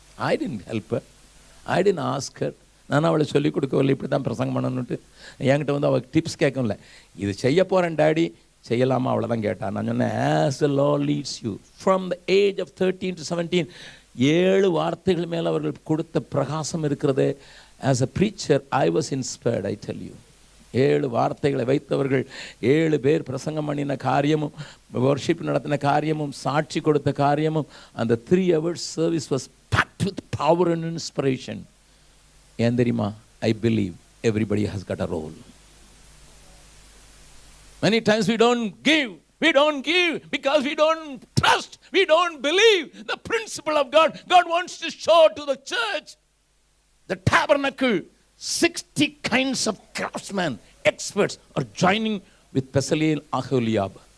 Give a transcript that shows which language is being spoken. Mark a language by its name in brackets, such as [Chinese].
[English] I didn't help her, I didn't ask her. [Tamil] நான் அவளை சொல்லிக் கொடுக்கவில்லை இப்படி தான் பிரசங்கம் பண்ணணுன்ட்டு. என்கிட்ட வந்து அவள் டிப்ஸ் கேட்கல, இது செய்ய போகிறேன் டாடி, செய்யலாமா, அவ்வளோதான் கேட்டான். நான் சொன்னேன், [English] as the Lord leads you. From the age of 13 to 17, [Tamil] 7 வார்த்தைகள் மேலே அவர்கள் கொடுத்த பிரகாசம் இருக்கிறது. [English] As a preacher, I was inspired, I tell you. [Tamil] 7 வார்த்தைகளை வைத்தவர்கள், 7 பேர் பிரசங்கம் பண்ணின காரியமும், வர்ஷிப் நடத்தின காரியமும், சாட்சி கொடுத்த காரியமும், அந்த [English] 3 hours service was packed with power and inspiration. [Tamil] ஏன் தெரியுமா? [English] I believe everybody has got a role. Many times we don't give because we don't trust, we don't believe the principle of God. God wants to show to the church, the tabernacle, 60 kinds of craftsmen, experts are joining with Bezaleel, Aholiab.